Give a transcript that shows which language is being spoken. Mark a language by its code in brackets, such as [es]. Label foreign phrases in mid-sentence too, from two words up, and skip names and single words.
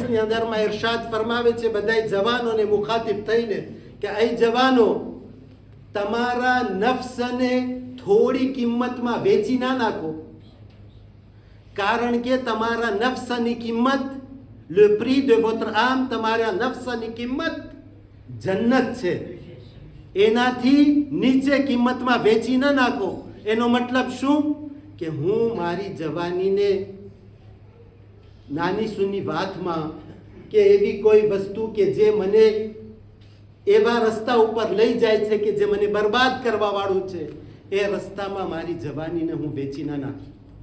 [gu] અંદરમાં ઇરશાદ ફરમાવે છે બધાય જવાનોને મુખાતિબ થઈને કે એ જવાનો, તમારા નફ્સને થોડી કિંમતમાં વેચી ના નાખો, કારણ કે તમારા નફ્સની કિંમત, [fr] le prix de votre âme, [gu] તમારા નફ્સની કિંમત જન્નત છે. એનાથી નીચે કિંમતમાં વેચી ન નાખો. એનો મતલબ શું? કે હું મારી જવાનીને નાની સૂની વાતમાં કે એવી કોઈ વસ્તુ કે જે મને એવા રસ્તા ઉપર લઈ જાય છે કે જે મને બરબાદ કરવા વાળું છે, એ રસ્તામાં મારી જવાનીને હું વેચી ના નાખી.